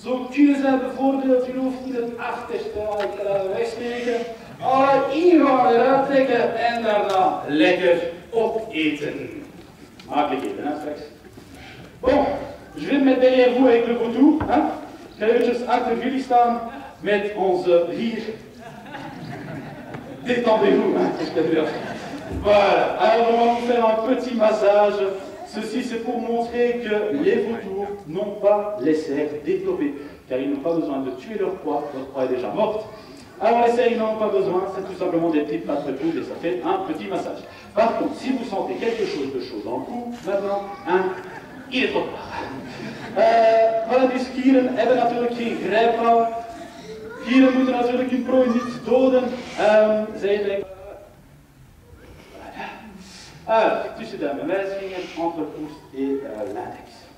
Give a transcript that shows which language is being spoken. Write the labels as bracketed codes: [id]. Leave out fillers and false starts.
[nl] Zo kunnen ze bijvoorbeeld je hoofd in het achterste wegsteken. Hier gaan we eruit trekken en daarna lekker opeten. Makkelijk eten, hè, straks. [fr] Bon, je vais mettre derrière vous avec le vautour. Hein? [nl] Ik ga eventjes achter jullie staan met onze hier. [fr] Détendez-vous, hein? Voilà, alors on va vous faire un petit massage. Ceci c'est pour montrer que les vautours n'ont pas les serres développées, car ils n'ont pas besoin de tuer leur proie est déjà morte. Alors les serres ils n'en ont pas besoin, c'est tout simplement des petites pattes de coude et ça fait un petit massage. Par contre, si vous sentez quelque chose de chaud dans le cou, maintenant, hein, il est trop tard. [nl] Voilà, die skieren hebben natuurlijk geen grijphaal. Gieren moeten natuurlijk hun prooi niet doden. Zij denken... [fr] Alors, [nl] tussen de wijsvinger, [fr] entre le pouce et l'index.